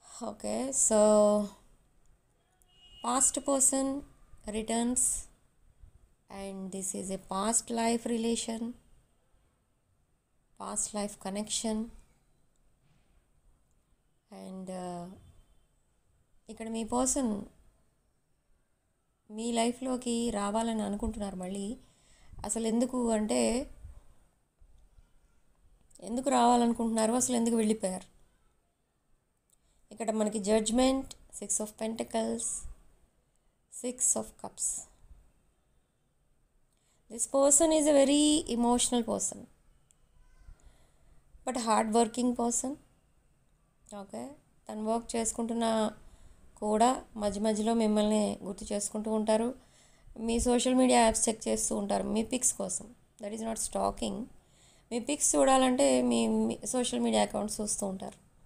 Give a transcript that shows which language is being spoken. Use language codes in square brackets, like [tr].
[en] Okay, so past person returns and this is a past life relation, past life connection. [te] And ఇక్కడ మీ person మీ లైఫ్లోకి రావాలని అనుకుంటున్నారు మళ్ళీ. అసలు ఎందుకు అంటే ఎందుకు రావాలనుకుంటున్నారు, అసలు ఎందుకు వెళ్ళిపోయారు? ఇక్కడ మనకి judgement, 6 of Pentacles, 6 of Cups. [en] This person is a very emotional person, but hard working person. [te] Okay, తను వర్క్ చేసుకుంటున్నా కూడా మధ్య మధ్యలో మిమ్మల్ని గుర్తు చేసుకుంటూ ఉంటారు. మీ సోషల్ మీడియా యాప్స్ చెక్ చేస్తూ ఉంటారు మీ పిక్స్ కోసం. [en] That is not stalking. [te] మీ pics చూడాలంటే మీ సోషల్ మీడియా అకౌంట్స్ చూస్తూ ఉంటారు.